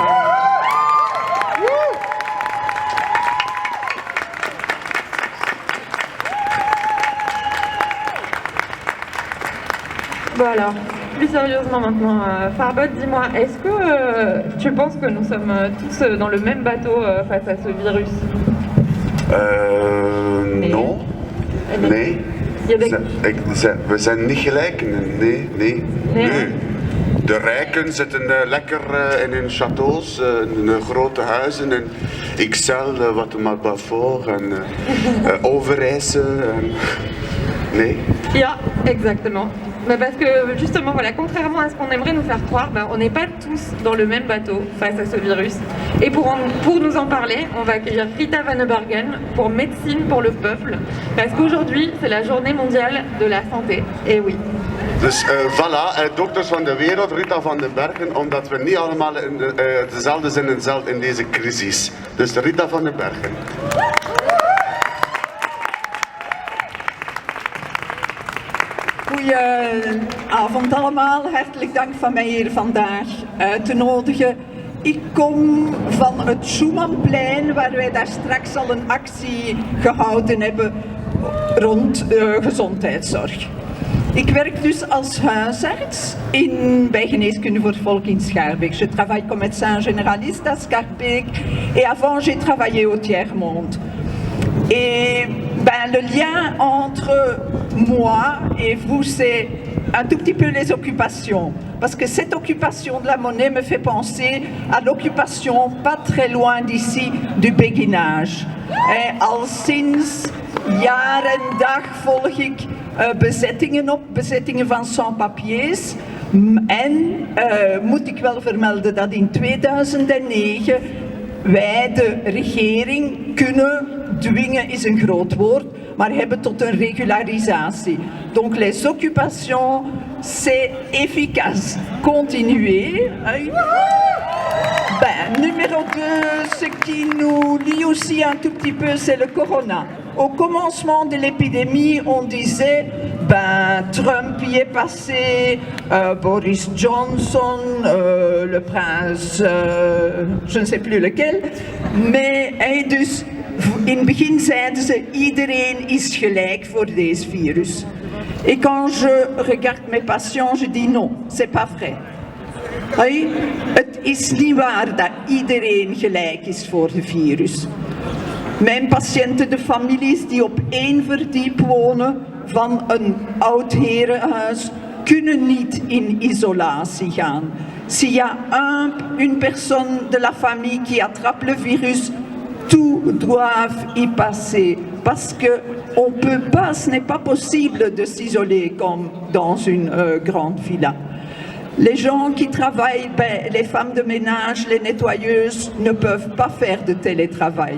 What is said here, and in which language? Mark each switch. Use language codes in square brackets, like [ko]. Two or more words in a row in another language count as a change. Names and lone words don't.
[fr] Bon alors, plus sérieusement maintenant, Farbot, dis-moi, est-ce que tu penses que nous sommes tous dans le même bateau face à ce virus? Non. [nl] Nee. We zijn niet gelijk. Nee. De rijken zitten lekker in hun châteaus, in hun grote huizen. En ikzelf wat maar Beaufort en Overijssel. Nee. Ja, [fr] exactement. Mais parce que justement, voilà, contrairement à ce qu'on aimerait nous faire croire, on n'est pas tous dans le même bateau face à ce virus. Et pour nous en parler, on va accueillir Rita Van Bergen pour Médecine pour le Peuple. Parce qu'aujourd'hui, c'est la journée mondiale de la santé. Et oui. [nl] Dus voilà, dokters van de wereld, Rita van den Bergen, omdat we niet allemaal dezelfde zijn in deze crisis. Dus Rita van den Bergen. Goedenavond allemaal, hartelijk dank van mij hier vandaag uit te nodigen. Ik kom van het Schumannplein, waar wij daar straks al een actie gehouden hebben rond gezondheidszorg. Ik werk dus als huisarts bij Geneeskunde voor het Volk in Schaerbeek. [fr] Je travaille comme médecin généraliste à Schaerbeek et avant j'ai travaillé au Tiers-Monde. Et le lien entre moi et vous, c'est un tout petit peu les occupations. Parce que cette occupation de la monnaie me fait penser à l'occupation pas très loin d'ici du béguinage. [nl] Al sinds jaar en dag volg ik bezettingen van sans-papiers. En moet ik wel vermelden dat in 2009 wij de regering kunnen dwingen is een groot woord, maar hebben tot een regularisatie. [fr] Donc les occupations, c'est efficace. Continuez. Numéro 2, ce qui nous lie aussi un tout petit peu, c'est le corona. Au commencement de l'épidémie, on disait, Trump y est passé, Boris Johnson, le prince, je ne sais plus lequel, mais [nl] dus in het begin zeiden ze, iedereen is gelijk voor deze virus. [fr] Et quand je regarde mes patients, je dis non, c'est pas vrai. [nl] Het is niet waar dat iedereen gelijk is voor het virus. Mijn patiënten, de families die op 1 verdiep wonen van een oud herenhuis, kunnen niet in isolatie gaan. [fr] S'il y a une personne de la famille qui attrape le virus, tous doivent y passer parce que on peut pas, ce n'est pas possible de s'isoler comme dans une grande villa. Les gens qui travaillent, les femmes de ménage, les nettoyeuses ne peuvent pas faire de télétravail.